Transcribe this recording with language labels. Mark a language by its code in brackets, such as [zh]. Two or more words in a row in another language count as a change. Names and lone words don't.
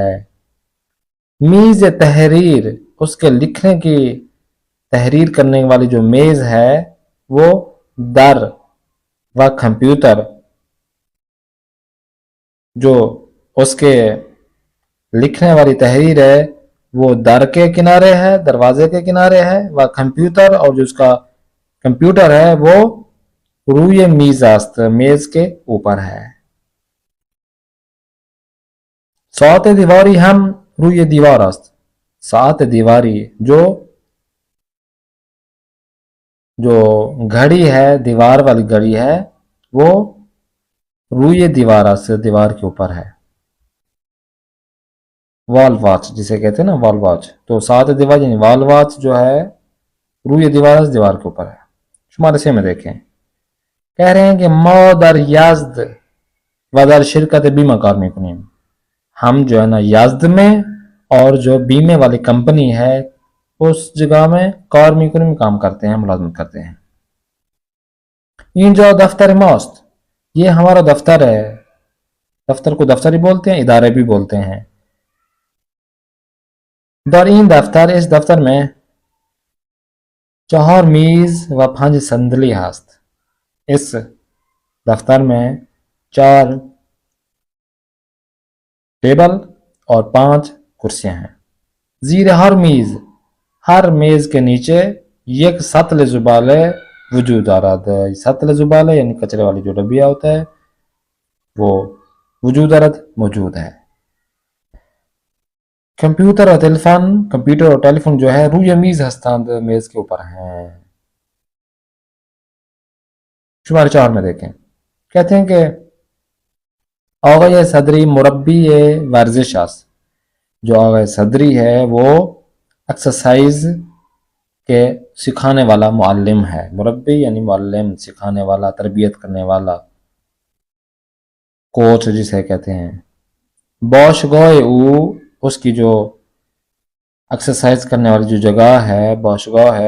[fa] میز تحریر [ur] اس کے لکھنے کی تحریر کرنے والی جو میز ہے وہ [fa] در و کمپیوٹر [ur] جو اس کے لکھنے والی تحریر ہے وہ در کے کنارے ہے, دروازے کے کنارے ہے. و کمپیوٹر اور جو اس کا کمپیوٹر ہے وہ [fa] روی میز است [ur] میز کے اوپر ہے. [fa] ساعت دیواری ہم روی دیوار است. ساعت دیواری [ur] جو گھڑی ہے دیوار والی گھڑی ہے وہ [fa] روی دیوار است [ur] دیوار کے اوپر ہے. [en] wall watch [ur] جسے کہتے ہیں نا [en] wall watch, [ur] تو [fa] ساعت دیوار [ur] یعنی [en] wall watch [ur] جو ہے [fa] روی دیوار است [ur] دیوار کے اوپر ہے. شمارے سے میں دیکھیں کہہ رہے ہیں کہ [fa] ما در یزد و در شرکت بیمہ کار میکنیم. [ur] ہم جو ہے نا یزد میں اور جو بیمے والی کمپنی ہے اس جگہ میں [fa] کار میکنیم [ur] کام کرتے ہیں, ملازمت کرتے ہیں. [fa] اینجا دفتر ماست [ur] یہ ہمارا دفتر ہے. دفتر کو دفتر ہی بولتے ہیں, ادارے بھی بولتے ہیں. [fa] در این دفتر [ur] اس دفتر میں [fa] 4 میز و 5 صندلی هست. [ur] اس دفتر میں 4 ٹیبل اور 5 کرسیاں ہیں. [fa] زیر ہر میز [ur] کے نیچے [fa] یک سطل زبالے وجود دارد. سطل زبالے [ur] یعنی کچرے والی جو ڈبیا ہوتا ہے وہ [fa] وجود دارد [ur] موجود ہے. کمپیوٹر اور ٹیلی فون جو ہے [fa] روی میز ہستند [ur] میز کے اوپر ہیں. شمارے 4 میں دیکھیں کہتے ہیں کہ [fa] آقای صدری مربی ورزش است. [ur] جو آقای صدری ہے وہ ایکسرسائز کے سکھانے والا معلم ہے. مربی یعنی معلم, سکھانے والا, تربیت کرنے والا, کوچ جسے کہتے ہیں. [fa] باشگاہ او [ur] اس کی جو ایکسرسائز کرنے والی جو جگہ ہے باشگاہ ہے.